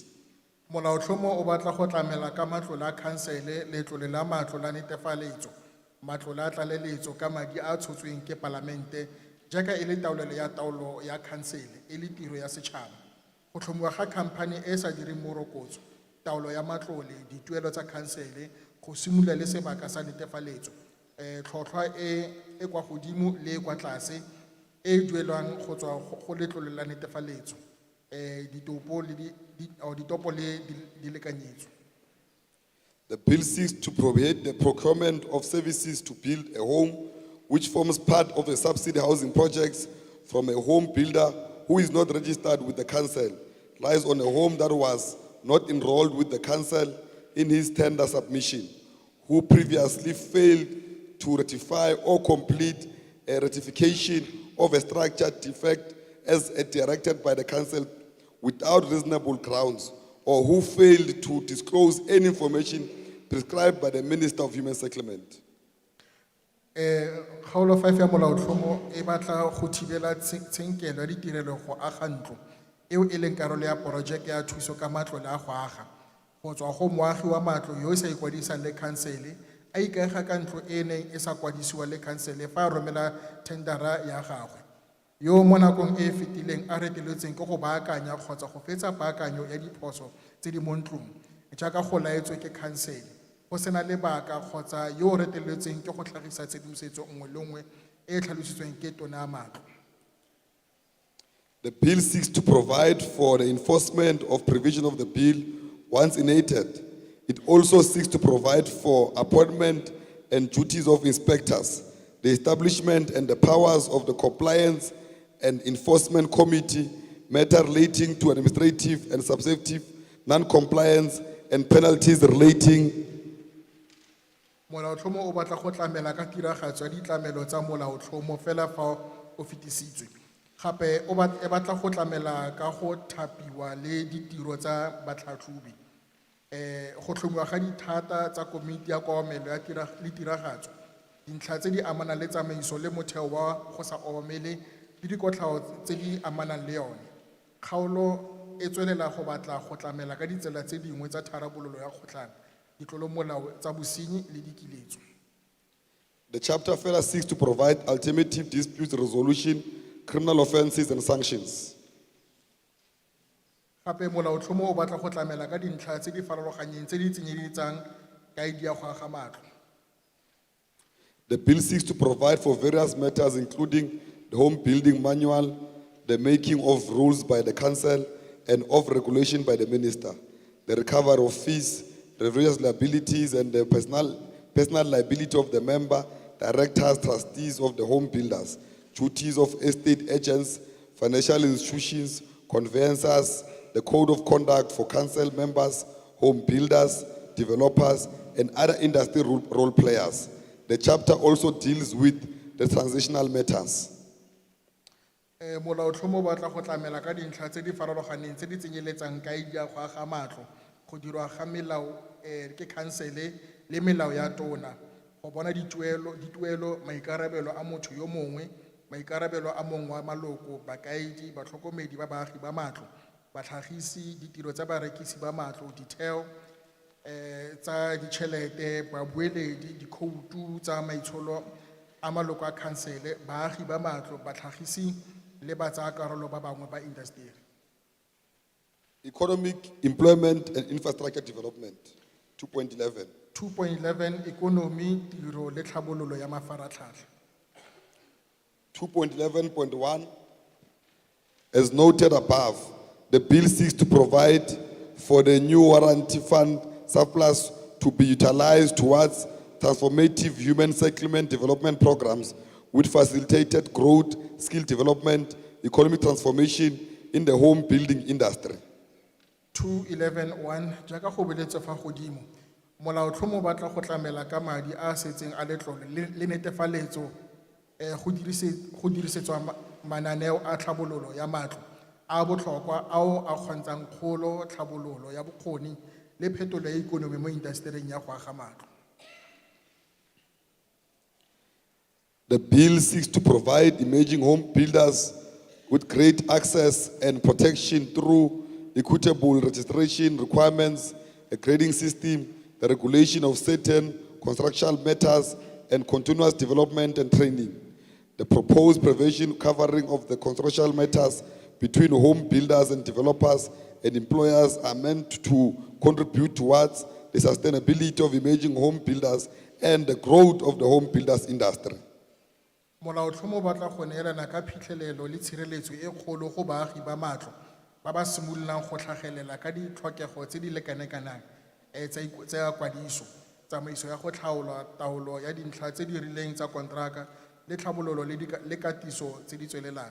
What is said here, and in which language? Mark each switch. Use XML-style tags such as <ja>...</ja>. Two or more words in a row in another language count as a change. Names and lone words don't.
<tn>Molaotlhomo o batla go tlamela ka matlo la khansele letlole la matlo la netefaletso, matlo la tlaleletso ka madi a tshotsweng ke Palamente jaaka e le taolelo ya taolo ya khansele e le tiro ya setšhaba. Go tlhomiwa ga khamphane e sa direng morokotso, taolo ya matlole, dituelo tsa khansele, go simolola le sebaka sa netefaletso, tlhotlhwa e kwa godimo le e kwa tlase e duelwang go tswa go letlole la netefaletso, ditopo le dilekanyetso.</tn> <en>The bill seeks to prohibit the procurement of services to build a home which forms part of a subsidy housing projects from a home builder who is not registered with the council, lies on a home that was not enrolled with the council in his tender submission, who previously failed to ratify or complete a ratification of a structured defect as directed by the council without reasonable grounds, or who failed to disclose any information prescribed by the Minister of Human Settlement.</en> <tn>Kgaolo 5 ya molaotlhomo e batla go thibela tshenkelo ya ditirelo go aga ntlo eo e leng karolo ya porojeke ya thuso ka matlo le a go aga go tswa go moagi wa matlo yo e sa ikwadisang le khansele a ikaega ka ntlo e neng e sa kwadisiwa le khansele fa a romela tendera ya gagwe yo mo nakong e fetileng a reteletseng ke go baakanya kgotsa go fetsa paakanyo ya diphoso tse di mo ntlong jaaka go laetswe ke khansele go sena lebaka kgotsa yo reteletseng ke go tlhagisa tshedimosetso nngwe le nngwe e tlhalositsweng ke tona ya matlo.</tn> <en>The bill seeks to provide for the enforcement of provision of the bill once enacted. It also seeks to provide for appointment and duties of inspectors, the establishment and the powers of the Compliance and Enforcement Committee, matter relating to administrative and substantive non-compliance and penalties relating.</en> <tn>Molaotlhomo o batla go tlamela ka tiragatso ya ditlamelo tsa molaotlhomo fela fa o fetisitswe. Gape e batla go tlamela ka go thapiwa le ditiro tsa batlhatlhobi. Go tlhomiwa ga dithata tsa komiti ya koamelo ya tiragatso, dintlha tse di amanang le tsamaiso le motheo wa go sa obamele le dikotlhao tse di amanang le yone. Kgaolo e tswelela go batla go tlamela ka ditsela tse dingwe tsa tharabololo ya kgotlana, ditlolomolao tsa bosenyi le dikiletso.</tn> <en>The chapter further seeks to provide alternative dispute resolution, criminal offenses and sanctions.</en> <tn>Gape molaotlhomo o batla go tlamela ka dintlha tse di farologaneng tse di tsenyeditsang kaedi ya go aga matlo.</tn> <en>The bill seeks to provide for various matters including the home building manual, the making of rules by the council and of regulation by the minister, the recovery of fees, the various liabilities and the personal liability of the member, directors, trustees of the home builders, duties of estate agents, financial institutions, conveyancers, the code of conduct for council members, home builders, developers, and other industry role players. The chapter also deals with the transitional matters.</en> <tn>Molaotlhomo o batla go tlamela ka dintlha tse di farologaneng tse di tsenyeletsang kaedi ya go aga matlo, go dirwa ga melao ke khansele le melao ya tona, go bona dituelo, maikarabelo a motho yo mongwe, maikarabelo a mongwe wa maloko, bakaedi, batlhokomedi ba baagi ba matlo, batlhagisi, ditiro tsa barekisi ba matlo, ditheo tsa ditšhelete, babueledi, dikhoutu tsa maitsholo a maloko a khansele, baagi ba matlo, batlhagisi le ba tsaya karolo ba bangwe ba industry.</tn> <en>Economic, employment and infrastructure development, 2.11. 2.11 Economy,</en> <tn>tiro le tlhabololo ya mafaratlhatlha.</tn> <en>2.11.1, as noted above, the bill seeks to provide for the new warranty fund surplus to be utilized towards transformative human settlement development programs which facilitated growth, skill development, economic transformation in the home building industry.</en> <tn>2.11.1 jaaka go beletse fa godimo, molaotlhomo o batla go tlamela ka madi a setseng a letlole le netefaletso go dirisetswa mananeo a tlhabololo ya matlo a botlhokwa ao a kgontshang kgolo, tlhabololo ya bokgoni le phetolo ya ikonomi mo indasetering ya go aga matlo.</tn> <en>The bill seeks to provide emerging home builders with great access and protection through equitable registration requirements, a grading system, the regulation of certain construction matters, and continuous development and training. The proposed provision covering of the construction matters between home builders and developers and employers are meant to contribute towards the sustainability of emerging home builders and the growth of the home builders industry.</en> <tn>Molaotlhomo o batla go neelana ka phitlhelelo le tshireletso e kgolo go baagi ba matlo ba ba simololang go tlhagelela ka ditlhokego tse di lekanekanang tsa kwadiso, tsamaiso ya go tlhaola, taolo ya dintlha tse di rileng tsa kontraka le tlhabololo le katiso tse di tswelelang.</tn>